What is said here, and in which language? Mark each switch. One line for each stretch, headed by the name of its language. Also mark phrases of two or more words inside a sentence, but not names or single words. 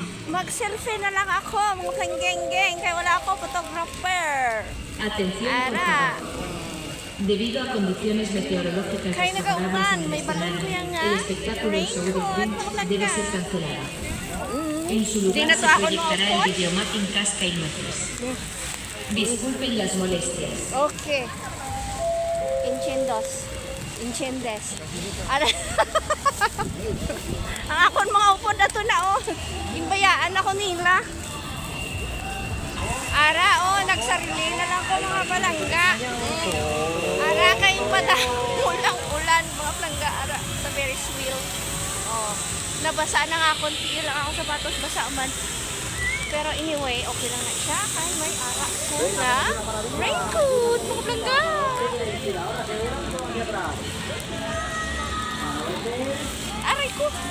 Filipino: Mag-selfie na lang ako, mukhang geng-geng, kaya wala ako photographer.
Spanish: Atención, por
Hiligaynon: Ara.
Spanish: favor. Debido a condiciones meteorológicas
Hiligaynon: Kaya nagaulan,
Spanish: desfavorables en
Hiligaynon: may
Spanish: el
Hiligaynon: balon ko
Spanish: escenario,
Hiligaynon: yan nga.
Spanish: el espectáculo del show de Raincoat, Dreams debe ser cancelado. En su
Hiligaynon: Di
Spanish: lugar
Hiligaynon: na
Spanish: se
Hiligaynon: to ako
Spanish: proyectará el
Hiligaynon: maupon.
Spanish: videomapping Casca y Nueces. Disculpen las molestias.
Hiligaynon: Okay. Inchendes. Ara. Ang akon mga upod na to na oh. Imbayaan ako nila. Ara oh, nagsarili na lang ko mga palangga. Ara kayong bata. Ulang-ulan mga palangga ara sa Ferris wheel. Oh, nabasa na nga konti lang ako sapatos basa man. Pero anyway, okay lang na siya. Kay may ara ko na raincoat mga palangga. Aray ko.